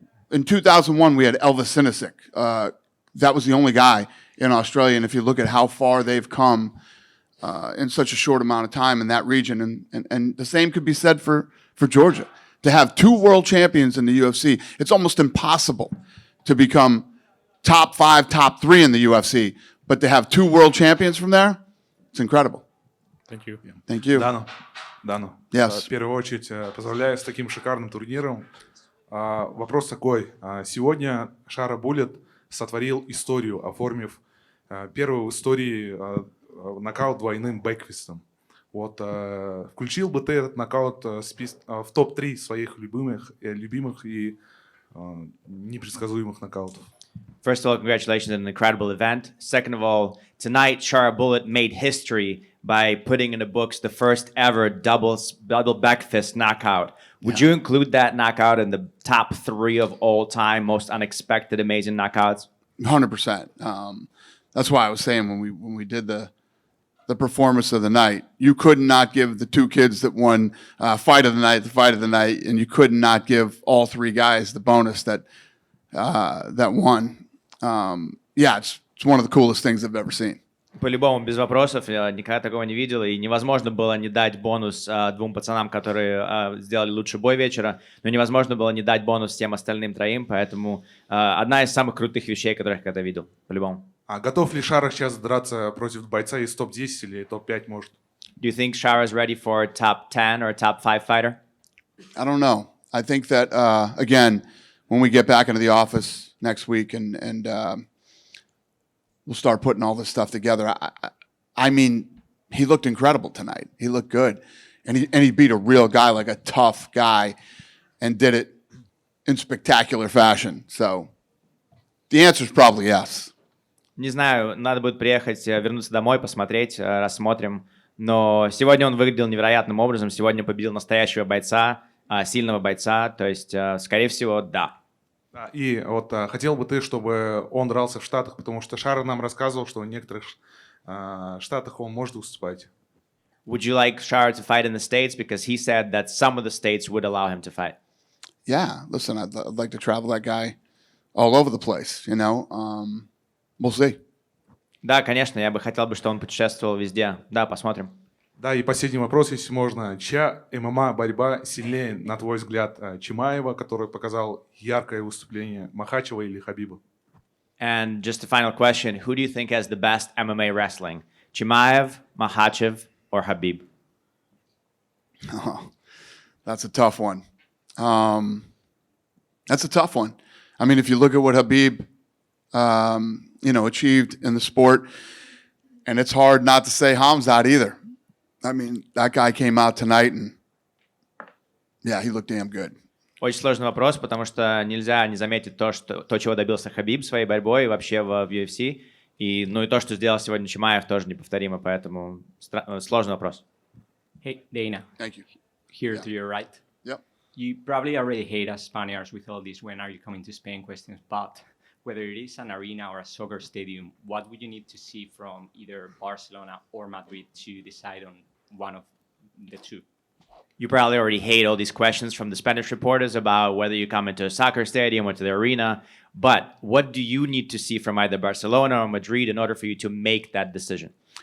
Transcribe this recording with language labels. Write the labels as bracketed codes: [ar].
[en] In 2001 we had Elvis Sinisic. That was the only guy in Australia, and if you look at how far they've come in such a short amount of time in that region, and the same could be said for Georgia. To have two world champions in the UFC, it's almost impossible to become top 5, top 3 in the UFC. But to have two world champions from there, it's incredible. Thank you. Thank you. [ru] Дану. [en] Yes. [ru] В первую очередь, поздравляю с таким шикарным турниром. Вопрос такой. Сегодня Шара Буллет сотворил историю, оформив первый в истории нокаут двойным бэкфистом. Вот, включил бы ты этот нокаут в топ-3 своих любимых и непредсказуемых нокаутов? [en] First of all, congratulations on an incredible event. Second of all, tonight, Shara Bullet made history by putting in the books the first ever double back fist knockout. Would you include that knockout in the top 3 of all time, most unexpected, amazing knockouts? 100%. That's why I was saying when we did the performance of the night, you could not give the two kids that won fight of the night, and you could not give all 3 guys the bonus that won. Yeah, it's one of the coolest things I've ever seen. [ru] По-любому, без вопросов, я никогда такого не видел, и невозможно было не дать бонус 2 пацанам, которые сделали лучший бой вечера, но невозможно было не дать бонус всем остальным 3, поэтому одна из самых крутых вещей, которых я когда видел, по-любому. А готов ли Шара сейчас драться против бойца из топ-10 или топ-5, может? [en] Do you think Shara is ready for a top 10 or a top 5 fighter? I don't know. I think that, again, when we get back into the office next week and we'll start putting all this stuff together. I mean, he looked incredible tonight. He looked good. And he beat a real guy, like a tough guy, and did it in spectacular fashion. So the answer is probably yes. [ru] Не знаю, надо будет приехать, вернуться домой, посмотреть, рассмотрим. Но сегодня он выглядел невероятным образом. Сегодня победил настоящего бойца, сильного бойца. То есть, скорее всего, да. И вот хотел бы ты, чтобы он дрался в Штатах, потому что Шара нам рассказывал, что в некоторых Штатах он может выступать. [en] Would you like Shara to fight in the States? Because he said that some of the states would allow him to fight. Yeah, listen, I'd like to travel that guy all over the place, you know. We'll see. [ru] Да, конечно, я бы хотел, чтобы он путешествовал везде. Да, посмотрим. Да, и последний вопрос, если можно. Чья ММА-борьба сильнее, на твой взгляд, Чимаева, который показал яркое выступление, Махачева или Хабиба? [en] And just a final question, who do you think has the best MMA wrestling? Chimaev, Makhachev, or Habib? Oh, that's a tough one. That's a tough one. I mean, if you look at what Habib, achieved in the sport, and it's hard not to say Khamzat either. I mean, that guy came out tonight and, yeah, he looked damn good. [ru] Очень сложный вопрос, потому что нельзя не заметить то, чего добился Хабиб своей борьбой вообще в UFC. И то, что сделал сегодня Чимаев, тоже неповторимо, поэтому сложный вопрос. [en] Hey, Dana. Thank you. Here to your right. Yep. You probably already hate us Spaniards with all these "when are you coming to Spain" questions, but whether it is an arena or a soccer stadium, what would you need to see from either Barcelona or Madrid to decide on one of the two? You probably already hate all these questions from the Spanish reporters about whether you come into a soccer stadium or to the arena, but what do you need to see from either Barcelona or Madrid in order for you to make that decision?